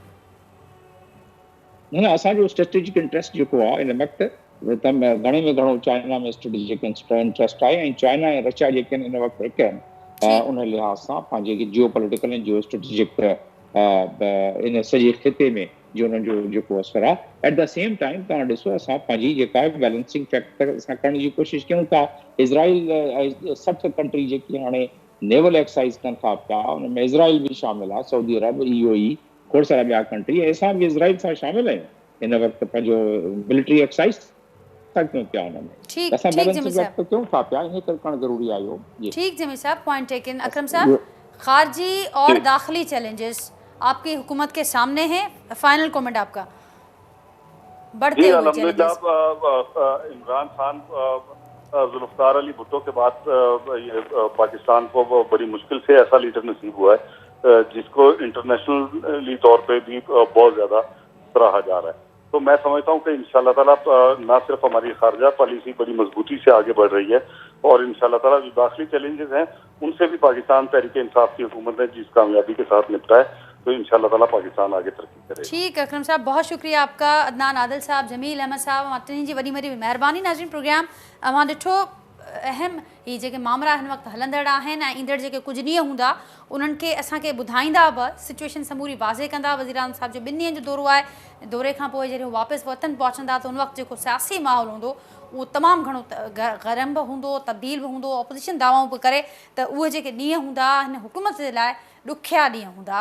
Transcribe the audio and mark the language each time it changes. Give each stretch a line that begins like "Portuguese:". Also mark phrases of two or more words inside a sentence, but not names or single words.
Sindhi: न, असांजो
English: strategic interest
Sindhi: जेको आहे इन वक़्तु घणे में घणो चाइना में
English: strategic interest
Sindhi: आहे, ऐं चाइना ऐं रशिया जेके आहिनि इन वक़्तु हिकु आहिनि. उन लिहाज़ सां पंहिंजे
English: geo political
Sindhi: ऐं
English: geo strategic
Sindhi: इन सॼे खिते में जो हुननि जो जेको असरु आहे.
English: at the same time
Sindhi: तव्हां ॾिसो असां पंहिंजी जेका आहे
English: balancing factor
Sindhi: असां करण जी कोशिशि कयूं था. इज़राइल 60 कंट्री जेकी हाणे
English: naval exercise
Sindhi: कनि था पिया, हुन में इज़राइल बि शामिल आहे, सऊदी अरब, UAE, खोड़ सारा ॿिया कंट्री, ऐं असां बि इज़राइल सां शामिल आहियूं हिन वक़्तु पंहिंजो
English: military exercise
Sindhi: था कयूं पिया हुन में. असां
English: balancing factor
Sindhi: कयूं था पिया, इन करे करणु ज़रूरी आहे इहो. ठीक जमी साहब,
English: point taken.
Urdu: اکرم صاحب، خارجی اور داخلی چیلنجز آپ کی حکومت کے سامنے ہیں,
English: final comment
Urdu: آپ کا? بڑھتے ہوئے چیلنجز. عمران خان ذوالفقار علی بھٹو کے بعد پاکستان کو بڑی مشکل سے ایسا لیڈر نصیب ہوا ہے جس کو انٹرنیشنلی طور پے بھی بہت زیادہ سراہا جا رہا ہے. تو میں سمجھتا ہوں کہ
Arabic: إن شاء الله تعالى
Urdu: نا صرف ہماری خارجہ پالیسی بڑی مضبوطی سے آگے بڑھ رہی ہے اور
Arabic: إن شاء الله تعالى
Urdu: جو داخلی چیلنجز ہیں ان سے بھی پاکستان تحریک انصاف کی حکومت نے جس کامیابی کے ساتھ نمٹا ہے، تو
Arabic: إن شاء الله تعالى
Urdu: پاکستان آگے ترقی کرے. ٹھیک ہے اکرم صاحب، بہت شکریہ آپ کا. अदनान आदिल साहब,
Sindhi: जमील अहमद साहब, अटनी जी वॾी वॾी महिरबानी। नाज़रीन प्रोग्राम अवां ॾिठो अहम ही जेके मामला हिन वक़्तु हलंदड़ आहिनि ऐं ईंदड़ जेके कुझु ॾींहं हूंदा उन्हनि खे असांखे ॿुधाईंदा बि, सिचुएशन समूरी वाज़े कंदा। वज़ीर आज़म साहिब जो 2 ॾींहंनि जो दौरो आहे, दौरे खां पोइ जॾहिं हू वापसि वतन पहुचंदा त उन वक़्तु जेको सियासी माहौल हूंदो उहो तमामु घणो गरम बि हूंदो, तब्दील बि हूंदो, ऑपोज़िशन दावाऊं बि करे त उहे जेके ॾींहं हूंदा हिन हुकूमत जे लाइ ॾुखिया ॾींहं हूंदा।